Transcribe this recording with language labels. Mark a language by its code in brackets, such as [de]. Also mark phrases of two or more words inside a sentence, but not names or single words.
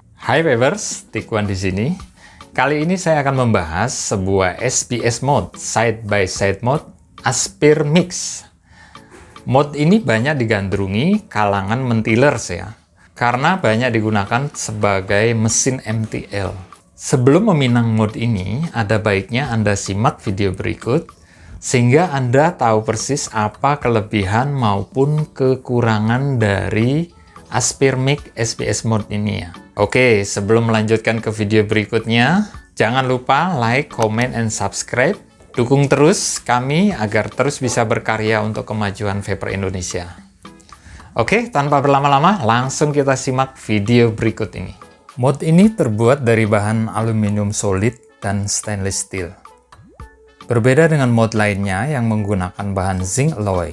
[id] Hai Vapers, Dikwan di sini. Kali ini saya akan membahas sebuah SBS Mod, [en] side by side [id] mod Aspire Mixx. Mod ini banyak digandrungi kalangan mentilers ya, karena banyak digunakan sebagai mesin MTL. Sebelum meminang mod ini, ada baiknya Anda simak video berikut, sehingga Anda tahu persis apa kelebihan maupun kekurangan dari Aspire Mixx SBS Mod ini ya. Oke, sebelum melanjutkan ke video berikutnya, jangan lupa [en] like, comment, and subscribe. [id] Dukung terus kami agar terus bisa berkarya untuk kemajuan vapor Indonesia. Oke, tanpa berlama-lama, langsung kita simak video berikut ini. Mod ini terbuat dari bahan aluminium solid dan [en] stainless steel. [id] Berbeda dengan mod lainnya yang menggunakan bahan [en] zinc alloy.